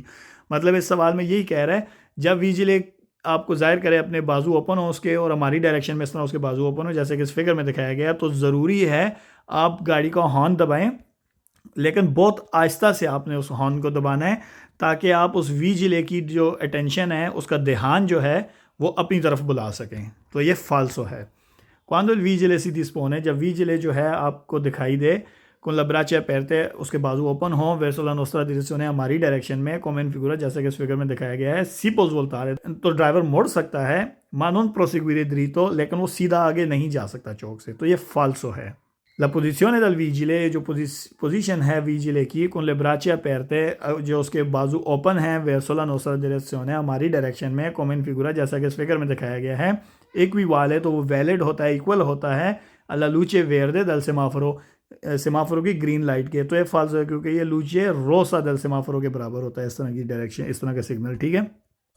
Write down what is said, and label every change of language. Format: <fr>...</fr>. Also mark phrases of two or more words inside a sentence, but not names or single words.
<hi>मतलब इस सवाल में यही कह रहा है, जब विजिले आपको जाहिर करे अपने बाजू ओपन हो उसके, और हमारी डायरेक्शन में इस तरह उसके बाजू ओपन हो जैसे कि इस फिगर में दिखाया गया, तो ज़रूरी है आप गाड़ी का हॉर्न दबाएं, लेकिन बहुत आहिस्ता से आपने उस हॉर्न को दबाना है, ताकि आप उस विजिले की जो अटेंशन है, उसका ध्यान जो है वो अपनी तरफ बुला सकें। तो ये फाल्सो है।</hi> <it>quando vigile si dispone,</it> <hi>जब विजिले जो है आपको दिखाई दे,</hi> <it>con la braccia aperte,</it> <hi>उसके बाजू ओपन हो,</hi> <it>verso la nostra direzione,</it> <hi>हमारी डायरेक्शन में,</hi> <it>come in figura</it> <hi>जैसे कि इस फिगर में दिखाया गया है,</hi> <it>si può voltare,</it> <hi>तो ड्राइवर मुड़ सकता है,</hi> <it>ma non proseguire dritto,</it> <hi>लेकिन वो सीधा आगे नहीं जा सकता चौक से। तो ये फाल्सो है।</hi> <it>La posizione del vigile,</it> <hi>जो पोजीशन है विजिले की,</hi> <it>con le braccia aperte,</it> <hi>जो उसके बाजू ओपन है,</hi> <it>verso la nostra direzione,</it> <hi>हमारी डायरेक्शन में,</hi> <it>come in figura</it> <hi>जैसा कि इस फिगर में दिखाया गया है, इक्विवाले, तो वो वैलिड होता है, इक्वल होता है,</hi> <it>alla luce verde del semaforo,</it> <hi>सेमाफोरो की ग्रीन लाइट के। तो ये फाल्सो है, क्योंकि ये</hi> <it>luce rossa del semaforo</it> <hi>के बराबर होता है, इस तरह की डायरेक्शन, इस तरह का सिग्नल, ठीक है।</hi>